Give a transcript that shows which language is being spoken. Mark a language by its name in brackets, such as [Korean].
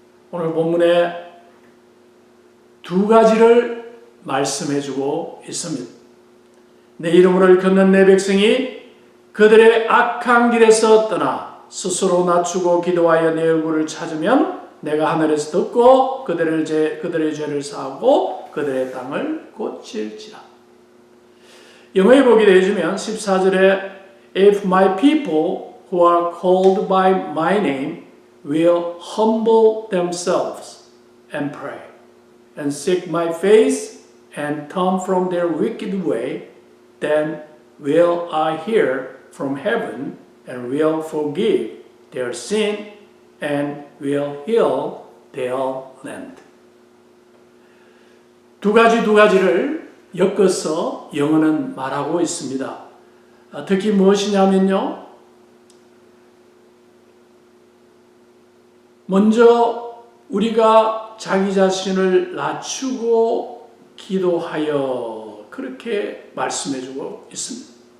[Korean] 오늘 본문에 두 가지를 말씀해 주고 있습니다. 내 이름으로 걷는 내 백성이 그들의 악한 길에서 떠나 스스로 낮추고 기도하여 내 얼굴을 찾으면 내가 하늘에서 듣고 그들의 죄를 사하고 그들의 땅을 고칠지라. 영어에 보게 되어주면 14절에 [English] If my people who are called by my name will humble themselves and pray and seek my face and turn from their wicked way, then will I hear from heaven and will forgive their sin and will heal their land. [Korean] 두 가지를 엮어서 영어는 말하고 있습니다. 특히 무엇이냐면요. 먼저 우리가 자기 자신을 낮추고 기도하여 그렇게 말씀해주고 있습니다.